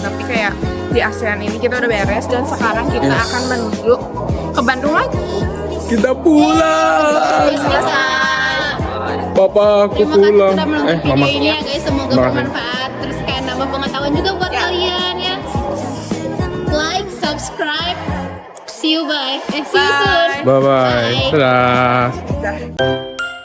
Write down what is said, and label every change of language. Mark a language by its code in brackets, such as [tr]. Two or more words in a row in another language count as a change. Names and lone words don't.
[id] Tapi kayak di ASEAN ini kita udah beres. Dan sekarang kita akan menuju ke Bandung lagi. Kita pulang. Papa aku Terima kasih pulang. sudah menonton Mama. video ini ya guys. Semoga Terima kasih. bermanfaat. Terus kayak nambah pengetahuan juga buat kalian ya. [en] Like, subscribe. See you, bye. See you soon. Bye bye. Dadah.